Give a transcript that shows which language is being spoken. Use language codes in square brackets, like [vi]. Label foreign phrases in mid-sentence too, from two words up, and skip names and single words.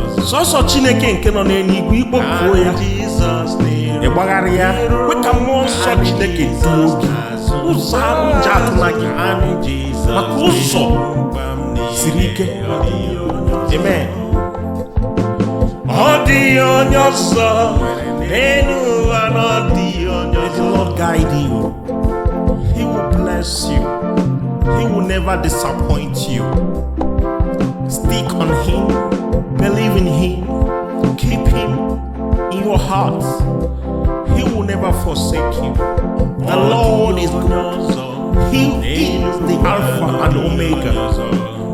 [ig] Sọsọ Chineke nke nọ n'eluigwe, ikpọkuo ya, ị gbagharịa, kwe ka mmụọ nsọ Chineke duo gị. Ụzọ ahụ ji atụma gị, maka ụzọ siri ike. Amen. Ọ dịghị onye ọzọ n'elu ụwa, na ọ dịghị onye ọzọ. [en] Let the Lord guide you. He will bless you. He will never disappoint you. Stick on him. Believe in him. Keep him in your heart. He will never forsake you. The Lord is good. He is the Alpha and Omega.